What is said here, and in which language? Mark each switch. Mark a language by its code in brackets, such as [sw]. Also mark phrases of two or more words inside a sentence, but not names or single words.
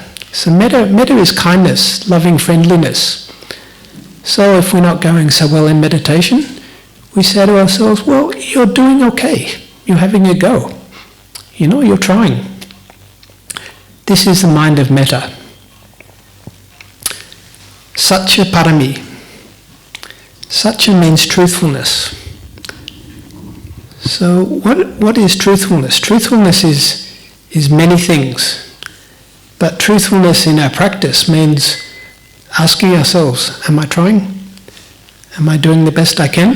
[en] So metta is kindness, loving friendliness. So if we're not going so well in meditation, we say to ourselves, well, you're doing okay. You're having a go. You're trying. This is the mind of metta. [pi] Satya parami. [en] Satya means truthfulness. So what is truthfulness? Truthfulness is many things. But truthfulness in our practice means asking ourselves, am I trying? Am I doing the best I can?